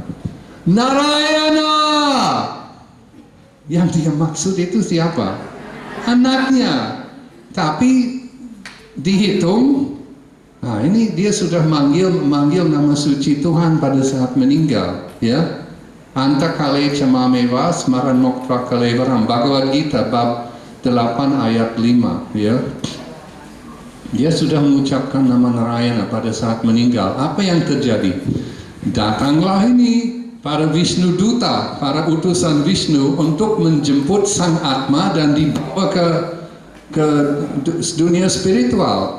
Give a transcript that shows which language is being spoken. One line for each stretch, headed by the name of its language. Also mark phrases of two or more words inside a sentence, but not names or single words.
Indonesian: Narayana! Yang dia maksud itu siapa? Anaknya. Tapi dihitung, nah ini dia sudah manggil nama suci Tuhan pada saat meninggal, ya.
Sanskrit: Anta kale camameva smaran moktra kalevaram, Bhagavad Gita
Indonesian: bab 8 ayat 5, ya. Dia sudah mengucapkan nama Narayana pada saat meninggal. Apa yang terjadi? Datanglah ini para Vishnu Duta, para utusan Vishnu untuk menjemput sang Atma dan dibawa ke dunia spiritual.